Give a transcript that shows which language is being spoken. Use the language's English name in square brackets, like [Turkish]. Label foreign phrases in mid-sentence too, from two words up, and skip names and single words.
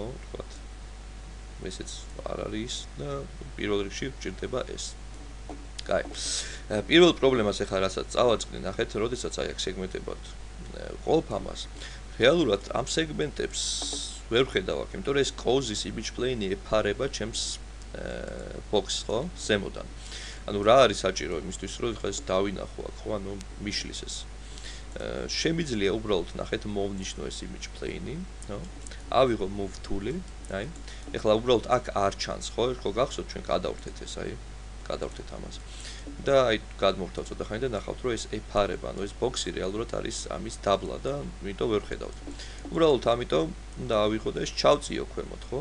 [Georgian] თქვათ. ესეც არ არის და პირველ რიგში გჭირდება ეს. კაი. პირველ პრობლემას ახლა რასაც წავაწყდი, ნახეთ, როდესაც აი აქ სეგმენტებად ყოფ ამას. რეალურად ამ სეგმენტებს ვერ ვხედავ აქ, იმიტომ რომ ეს [English] causes image plane- [Georgian] ი ეფარება ჩემს box-ს, ხო? ზემოდან. ანუ რა არის საჭირო იმისთვის, რომ ხა ეს დავინახო აქ, ხო? ანუ მიშლის ეს. შემიძლია უბრალოდ ნახეთ მოვნიშნო ეს [English] image plane- [Georgian] ი, ხო? ავიღო [English] move tool- [Georgian] ი, აი. ეხლა უბრალოდ აქ არ ჩანს, ხო? ხო გახსოვთ ჩვენ გადავრთეთ ეს, აი. გადავრთეთ ამას. და აი გადმოვთავ ცოტა ხანი და ნახავთ, რომ ეს ეფარება, ანუ ეს box-ი რეალურად არის ამის დაბლა და იმიტომ ვერ ხედავთ. უბრალოდ ამიტომ უნდა ავიღო და ეს ჩავწიო ქვემოთ, ხო?